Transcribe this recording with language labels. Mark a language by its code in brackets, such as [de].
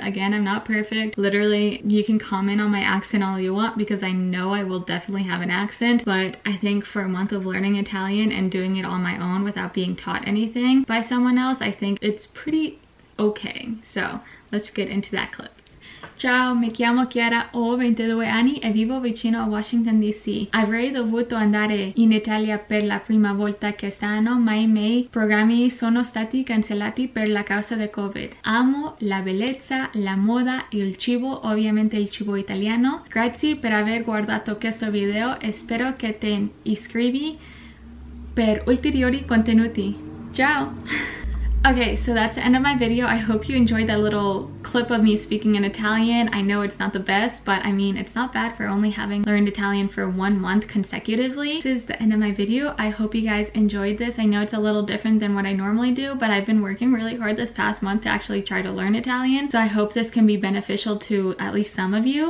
[en] Again, I'm not perfect. Literally, you can comment on my accent all you want, because I know I will definitely have an accent, but I think for a month of learning Italian and doing it on my own without being taught anything by someone else, I think it's pretty okay. So let's get into that clip. [it] Ciao, mi chiamo Chiara, ho 22 anni e vivo vicino a Washington DC. Avrei dovuto andare in Italia per la prima volta quest'anno, ma i miei programmi sono stati cancellati per la causa del Covid. Amo la bellezza, la moda e il cibo, ovviamente il cibo italiano. Grazie per aver guardato questo video e spero che te iscrivi per ulteriori contenuti. Ciao! [en] Okay, so that's the end of my video. I hope you enjoyed that little clip of me speaking in Italian. I know it's not the best, but I mean, it's not bad for only having learned Italian for 1 month consecutively. This is the end of my video. I hope you guys enjoyed this. I know it's a little different than what I normally do, but I've been working really hard this past month to actually try to learn Italian. So I hope this can be beneficial to at least some of you.